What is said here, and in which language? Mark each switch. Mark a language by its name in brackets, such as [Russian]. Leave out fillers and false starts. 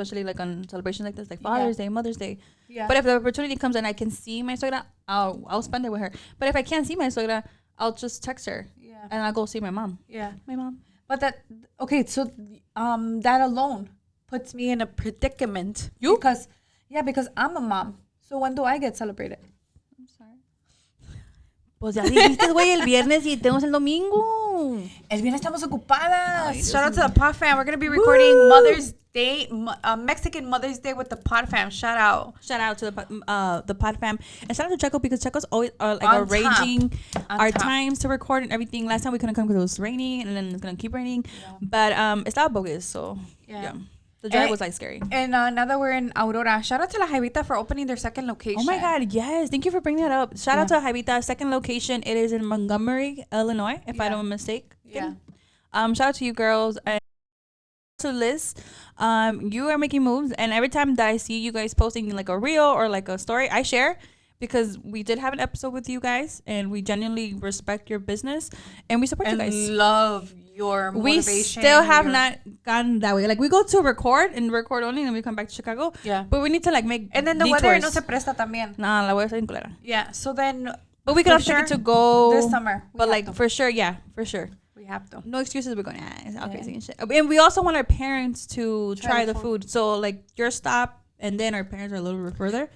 [English] Especially like on celebrations like this, like Father's Day, Mother's Day. Yeah. But if the opportunity comes and I can see my suegra, I'll spend it with her. But if I can't see my suegra, I'll just text her. Yeah. And I'll go see my mom. Yeah. My mom. But so that alone puts me in a predicament. You? Because I'm a mom. So when do I get celebrated? I'm sorry. [Spanish] Pues ya dijiste, güey, el viernes y tenemos el domingo. El viernes estamos ocupadas. [English] Shout out to the Pod Fam. We're going to be recording Mother's Day, Mexican Mother's Day with the Pod Fam. Shout out. Shout out to the Pod Fam. And shout out to Checo, because Checo's always arranging our times to record and everything. Last time we couldn't come because it was raining, and then it's going to keep raining. Yeah. But it's not bogus, so yeah. The drive was like scary. And now that we're in Aurora, shout out to La Jaivita for opening their second location. Oh my God, yes. Thank you for bringing that up. Shout out to La Jaivita, second location. It is in Montgomery, Illinois, if I don't mistake. Yeah. Shout out to you girls. And to Liz, you are making moves. And every time that I see you guys posting like a reel or like a story, I share, because we did have an episode with you guys and we genuinely respect your business and we support you guys. Love your motivation. We still have not gone that way. Like, we go to record only, and then we come back to Chicago. Yeah. But we need to like make and then the detours. [Spanish] weather no se presta también. Nah, la weather está bien culera. [English] Yeah. So then. But we could have to go this summer. But like for sure, yeah, for sure. We have to. No excuses. We're going. It's all crazy and shit. And we also want our parents to try the food. So like your stop, and then our parents are a little bit further.